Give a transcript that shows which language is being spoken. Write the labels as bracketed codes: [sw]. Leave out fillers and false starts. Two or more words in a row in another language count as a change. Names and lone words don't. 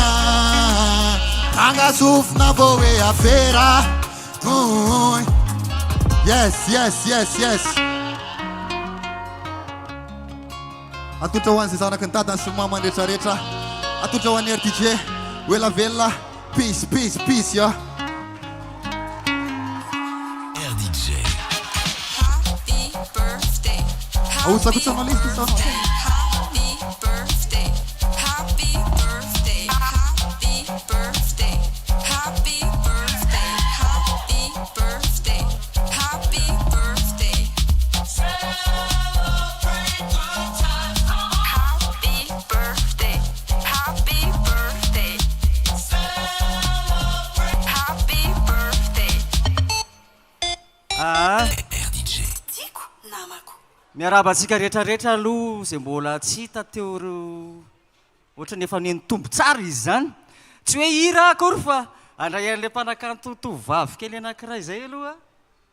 [mg] Ranga sofina vô hoe afera. [en] Yes. [mg] Atotra ho an'izay zanaky ny dadany sy mamany rehetrarehetra. Atotra ho an'ny RDJ. Wela velona. [en] Peace yo. RDJ. Happy birthday. [mg] Ahosako tsy manao listy sao. [en] Happy birthday. Happy birthday. Happy birthday. Happy birthday. Happy birthday. Happy birthday. Celebrate good times. Happy birthday. Happy birthday. Celebrate. Happy birthday. RDJ. [mg] Tiako namako. Miarabantsika rehetrarehetra aloha zay mbola tsy hita teo ohatra ny efa neny tombo tsara izy zany. Tsy hoe hira akory fa andray an'le mpanakanto tovavy kely anankiray zay aloha.